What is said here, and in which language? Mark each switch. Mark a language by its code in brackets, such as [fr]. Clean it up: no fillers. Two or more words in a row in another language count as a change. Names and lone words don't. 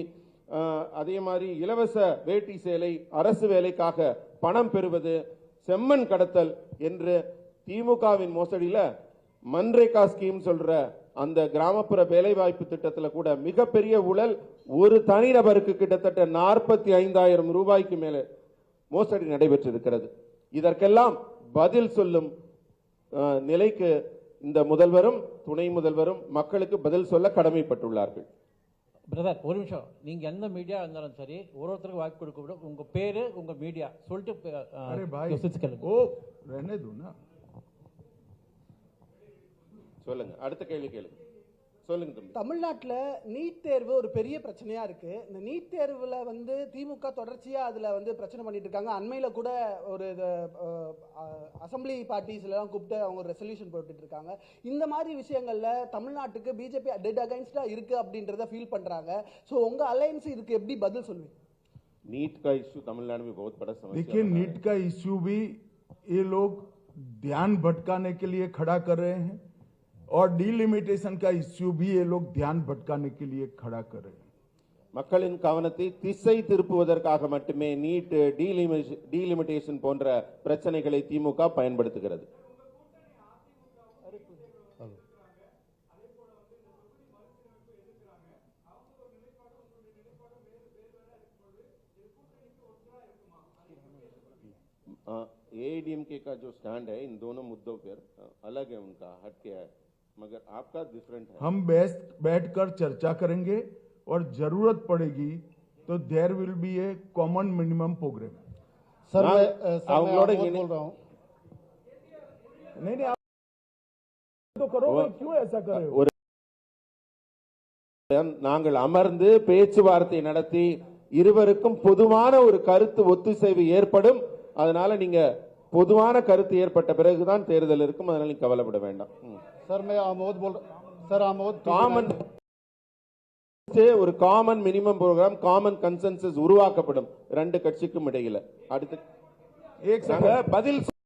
[ta] அதே மாதிரி இலவச வேட்டி சேலை, அரசு வேலைக்காக பணம் பெறுவது, செம்மண் கடத்தல் என்று திமுகவின் மோசடியில மன்ரேகா ஸ்கீம் சொல்ற அந்த கிராமப்புற வேலைவாய்ப்பு திட்டத்தில் கூட மிகப்பெரிய ஊழல், ஒரு தனிநபருக்கு கிட்டத்தட்ட 45,000 ரூபாய்க்கு மேலே மோசடி நடைபெற்றிருக்கிறது। இதற்கெல்லாம் பதில் சொல்லும் நிலைக்கு இந்த முதல்வரும் துணை முதல்வரும் மக்களுக்கு பதில் சொல்ல கடமைப்பட்டுள்ளார்கள்। பிரதர் ஒரு நிமிஷம், நீங்க எந்த மீடியா இருந்தாலும் சரி ஒருத்தருக்கு வாய்ப்பு கொடுக்க விட உங்க பேரு உங்க மீடியா சொல்லிட்டு [hi] ओ रहने दो ना। [ta] சொல்லுங்க, அடுத்த கேள்வி கேளுங்க, சொல்லுங்க தம்பி। தமிழ்நாட்டில் நீட் தேர்வு ஒரு பெரிய பிரச்சனையா இருக்கு। இந்த நீட் தேர்வுல திமுக தொடர்ச்சியா அதுல பிரச்சனை பண்ணிட்டு இருக்காங்க। அண்மையில கூட ஒரு [en] assembly parties [ta] எல்லாம் கூப்பிட்டு அவங்க ஒரு ரெசல்யூஷன் போட்டுட்டு இருக்காங்க। இந்த மாதிரி விஷயங்கள்ல தமிழ்நாட்டுக்கு பிஜேபி [en] dead against [ta] இருக்கு அப்படின்றத ஃபீல் பண்றாங்க। சோ உங்க அலையன்ஸ் இதுக்கு எப்படி பதில் சொல்லுவீங்க? [hi] नीट का इश्यू तमिलनाडु में बहुत बड़ा समस्या। देखिए, नीट का इश्यू भी ये लोग ध्यान भटकाने के लिए खड़ा कर रहे हैं और डीलिमिटेशन का इश्यू भी ये लोग ध्यान भटकाने के लिए खड़ा कर रहे हैं। [ta] மக்களின் கவனத்தை திசை திருப்புவதற்காக மட்டுமே நீட், டீலிமிட்டேஷன் போன்ற பிரச்சனைகளை திமுக பயன்படுத்துகிறது। [hi] एआईडीएमके का जो स्टैंड है इन दोनों मुद्दों पर अलग है, उनका हटके है, मगर आपका डिफरेंट है। हम बैठकर चर्चा करेंगे और जरूरत पड़ेगी तो [en] there will be a common minimum programme. [hi] सर मैं बोल रहा हूं, नहीं आप तो करो, क्यों ऐसा कर रहे हो? [ta] நாங்கள் அமர்ந்து பேச்சுவார்த்தை நடத்தி இருவருக்கும் பொதுவான ஒரு கருத்து ஒத்துசைவு ஏற்படும்। அதனால நீங்க பொதுவான கருத்து ஏற்பட்ட பிறகுதான் தேர்தல் இருக்கும், அதனால நீங்க கவலைப்பட வேண்டாம்। [hi] सर मैं आमोद बोल सर आमोद [ta] காமன் ஒரு [en] common minimum programme, common consensus [ta] உருவாக்கப்படும் ரெண்டு கட்சிக்கும் இடையில। அடுத்து பதில்